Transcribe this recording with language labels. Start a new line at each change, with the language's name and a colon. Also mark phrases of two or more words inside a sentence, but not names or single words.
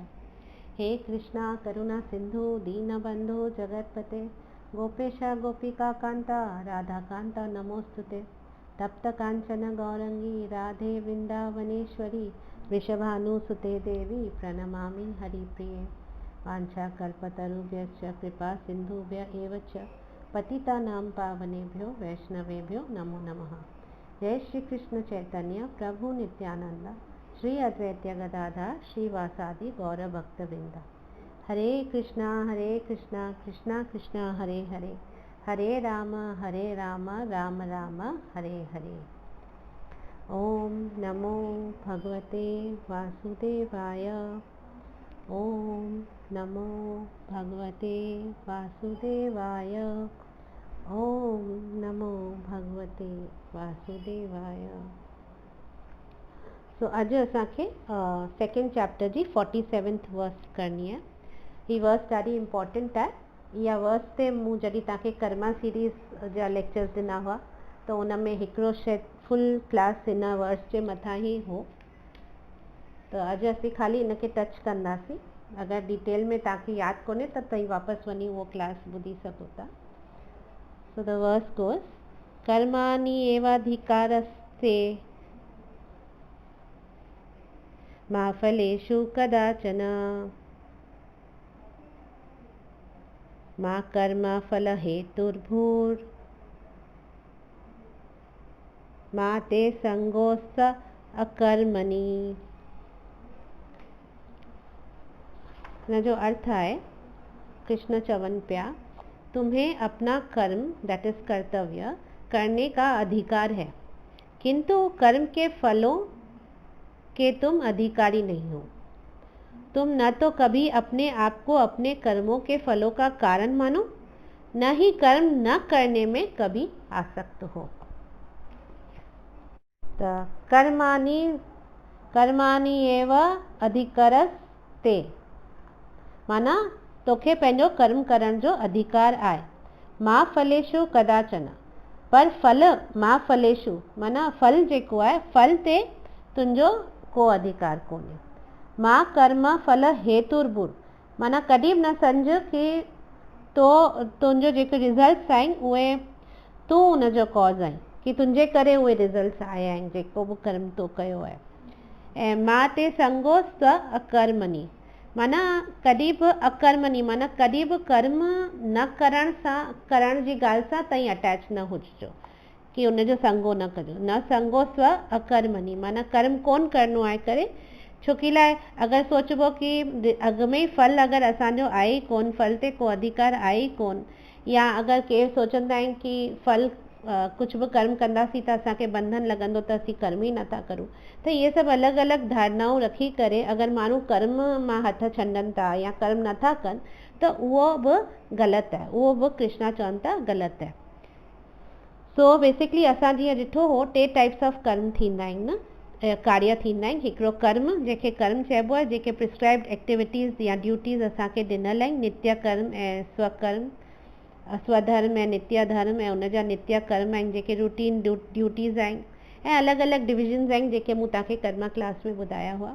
Sanskrit: हे कृष्ण करुणा सिन्धु दीन बन्धु जगत्पते गोपेश गोपिका कान्त राधा कान्त नमोस्तुते तप्त काञ्चन गौराङ्गि राधे वृन्दावनेश्वरि वृषभानुसुते देवी प्रणमामि हरिप्रिये वाञ्छाकल्पतरुभ्यश्च कृपा सिन्धुभ्य एव च पतितानां पावनेभ्यो वैष्णवेभ्यो नमो नमः। जय श्री कृष्ण चैतन्य प्रभु नित्यानंद श्री अद्वैत गदाधर श्रीवासादि गौर भक्तवृंद। हरे कृष्णा कृष्णा कृष्णा हरे हरे, हरे राम राम राम हरे हरे। ओम नमो भगवते वासुदेवाय। ओम नमो भगवते वासुदेवाय। ओम नमो भगवते वासुदेवाय।
Sindhi: सो अज असांखे
English: second chapter
Sindhi: जी 47th वर्स करनी है। ही वर्स ॾाढी इम्पोर्टेंट आहे। इहा वर्स ते मूं जॾहिं तव्हांखे
English: karma series
Sindhi: जा लेक्चर्स ॾिना हुआ त उन में हिकिड़ो शायदि
English: full class
Sindhi: हिन वर्स जे मथां ई हो, त अॼु असीं ख़ाली इनखे टच कंदासीं। अगरि डिटेल में तव्हांखे यादि कोन्हे त तव्हीं वापसि वञी उहो क्लास ॿुधी सघो था।
English: So the verse goes
Sanskrit: कर्माणि एवाधिकारस्ते मा फलेषु कदाचन मा कर्म फल हेतुर्भूर् माते संगोस्त अकर्मणि।
Sindhi: न जो अर्थ है, कृष्ण चवन प्या
Hindi: तुम्हें अपना कर्म
English: that is
Hindi: कर्तव्य करने का अधिकार है, किंतु कर्म के फलों के तुम अधिकारी नहीं हो। तुम न तो कभी अपने आप को अपने कर्मों के फलों का कारण मानो, न ही कर्म न करने में कभी आसक्त हो।
Sanskrit: कर्माणि एव अधिकारस्ते
Sindhi: माना तोखे पंहिंजो कर्म करण जो अधिकार आहे।
Sanskrit: मा फलेषु कदाचन,
Sindhi: पर फल
Sanskrit: मा फलेषु
Sindhi: माना फल जेको आहे फल ते तुंहिंजो को अधिकार कोन्हे।
Sanskrit: मा कर्म फल हेतुर्भूर्
Sindhi: माना कॾहिं बि न सम्झ कि तुंहिंजो जेके रिज़ल्ट्स आहिनि उहे तूं उनजो कॉज़ आहीं, कि तुंहिंजे करे उहे रिज़ल्ट्स आया आहिनि जेको बि कर्म तो कयो आहे। ऐं
Sanskrit: मां ते संगोस्त अकर्मणि
Sindhi: माना कॾहिं बि अकर्मणि माना कॾहिं बि कर्म न करण जी ॻाल्हि सां तव्हीं अटैच न हुजिजो, कि उनजो संगो न कजो।
Sanskrit: न संगो स्व अकर्मणि
Sindhi: माना कर्म कोन करिणो आहे करे, छो की लाइ अगरि सोचबो कि अॻ में ई फल अगरि असांजो आहे ई कोन, फल ते को अधिकार आहे ई कोन, या अगरि केरु सोचंदा आहिनि कि फल कुझु बि कर्म कंदासीं त असांखे बंधन लॻंदो त असीं कर्म ई नथा करूं, त इहे सभु अलॻि अलॻि धारणाऊं रखी करे अगरि माण्हू कर्म मां हथ छॾनि था या कर्म नथा कनि त उहो बि ग़लति आहे, उहो बि कृष्णा चवनि था ग़लति आहे। सो बेसिकली असां जीअं ॾिठो हो 3
English: types of karma
Sindhi: थींदा आहिनि न, कार्य थींदा आहिनि। हिकिड़ो कर्म जंहिंखे कर्म चइबो आहे, जेके
English: prescribed activities
Sindhi: या ड्यूटीज़ असांखे ॾिनल आहिनि, नित्य कर्म ऐं स्वकर्म, स्वधर्म ऐं नित्य धर्म ऐं उनजा नित्य कर्म आहिनि जेके
English: routine duties
Sindhi: आहिनि, ऐं अलॻि अलॻि डिविजन्स आहिनि जेके मूं तव्हांखे
English: karma class
Sindhi: में ॿुधाया हुआ।